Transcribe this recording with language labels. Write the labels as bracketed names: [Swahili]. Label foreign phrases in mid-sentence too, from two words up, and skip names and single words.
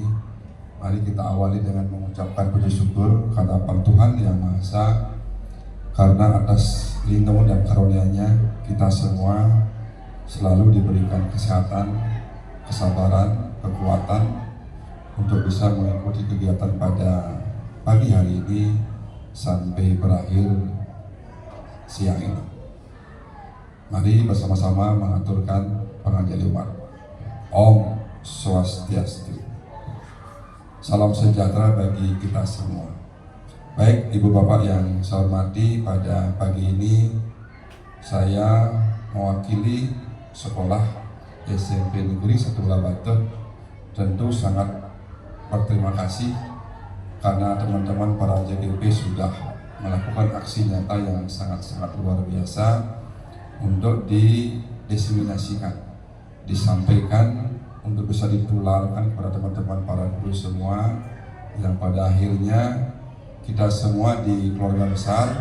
[Indonesian] Mari kita awali dengan mengucapkan puji syukur kehadirat Tuhan Yang Maha Esa, karena atas lindungan dan karunia-Nya kita semua selalu diberikan kesehatan, kesabaran, kekuatan untuk bisa mengikuti kegiatan pada pagi hari ini sampai berakhir siang ini. Mari bersama-sama mengaturkan pengajian Jumat. [Balinese] Om Swastiastu. [Indonesian] Salam sejahtera bagi kita semua. Baik, Ibu Bapak yang saya hormati, pada pagi ini saya mewakili sekolah SMP Negeri 1 Labatu tentu sangat berterima kasih karena teman-teman para JGP sudah melakukan aksi nyata yang sangat-sangat luar biasa untuk didiseminasikan, disampaikan untuk bisa ditularkan kepada teman-teman para guru semua, yang pada akhirnya kita semua di keluarga besar